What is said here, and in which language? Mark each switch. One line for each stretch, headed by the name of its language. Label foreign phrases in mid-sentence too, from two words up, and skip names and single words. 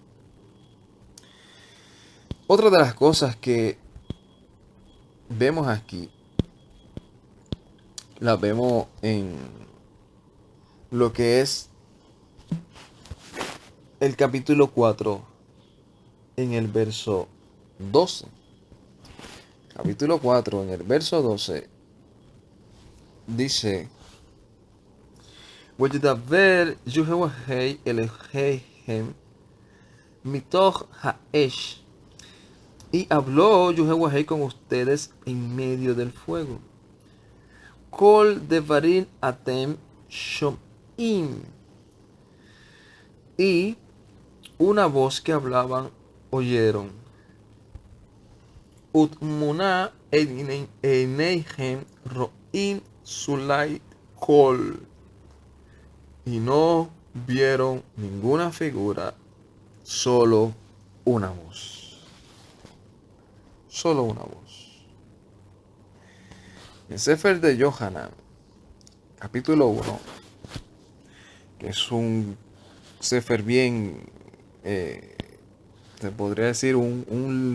Spanish: Otra de las cosas que vemos aquí, la vemos en lo que es el capítulo 4 en el verso 12. Capítulo 4 en el verso 12 dice:
Hebrew: וידבר יהוה אליכם מתוך האש.
Spanish: Y habló Yuhewahei con ustedes en medio del fuego.
Hebrew: קול דברים אתם שמעים.
Spanish: Y una voz que hablaban oyeron.
Hebrew: ותמונה אינכם ראים זולתי קול.
Spanish: Y no vieron ninguna figura, solo una voz. Solo una voz. En Sefer de Yohanan, capítulo 1, que es un Sefer bien, se podría decir un